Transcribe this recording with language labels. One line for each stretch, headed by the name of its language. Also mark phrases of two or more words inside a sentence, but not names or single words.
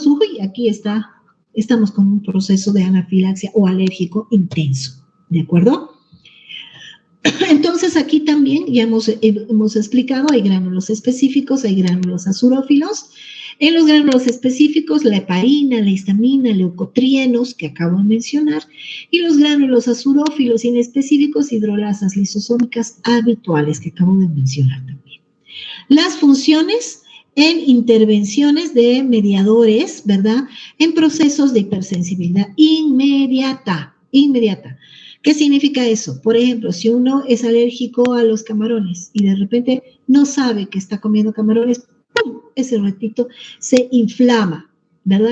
Spanish: Uy, aquí estamos con un proceso de anafilaxia o alérgico intenso, ¿de acuerdo? Entonces aquí también ya hemos explicado, hay gránulos específicos, hay gránulos azurófilos. En los gránulos específicos, la heparina, la histamina, leucotrienos, que acabo de mencionar, y los gránulos azurófilos inespecíficos, hidrolasas lisosómicas habituales, que acabo de mencionar también. Las funciones en intervenciones de mediadores, ¿verdad? En procesos de hipersensibilidad inmediata. ¿Qué significa eso? Por ejemplo, si uno es alérgico a los camarones y de repente no sabe que está comiendo camarones, ¡pum!, ese ratito se inflama, ¿verdad?